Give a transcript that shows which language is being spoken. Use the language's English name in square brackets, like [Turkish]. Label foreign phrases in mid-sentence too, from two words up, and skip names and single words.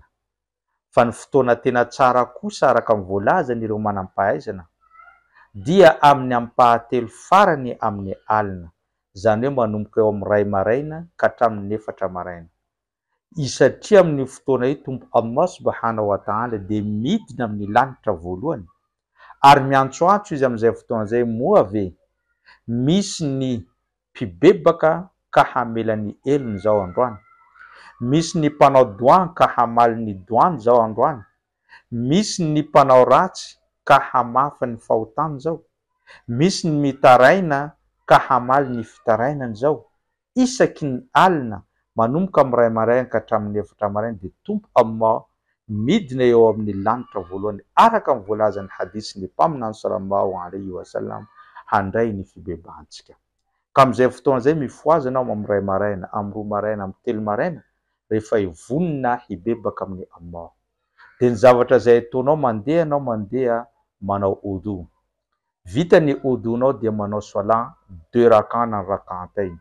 [Malagasy] Fa ny fotoana tena tsara kosa araka ny voalazan'ireo manam-pahaizana dia amin'ny ampahatelo farany amin'ny alina, zany hoe manomboka eo amin'ny 2 maraina ka hatramin'ny 4 maraina. Satria amin'ny fotoana io Tompo Allah [Arabic] سبحانه وتعالى [Malagasy] de midina amin'ny lanitra voalohany, ary miantsoantso izy amin'izay fotoana zay moa ve misy ny mpibebaka ka hamela ny elony zao androany, misy ny mpanao doan ka hamaly ny doany zao androany, misy ny mpanao ratsy ka hamafa ny fahotany zao, misy ny mitaraina ka hamaly ny fitarainany zao. Isaky ny alina manomboka amin'ny 2 maraina ka hatramin'ny 4 maraina de Tompo Allah midina eo amin'ny lanitra voalohany araka ny voalazan'ny hadisy ny mpaminany [Arabic] صلى الله عليه وسلم [Malagasy] handray ny fibebantsika. Ka amin'izay fotoana zay mifoazy anao amin'ny 2 maraina, amin'ny 2 maraina, amin'ny 3 maraina rehefa hivonina hibebaka amin'ny Allah. De ny zavatra zay ataonao mandeha manao odo. Vita ny odonao dia manao salat 2 rakana rak'atayn.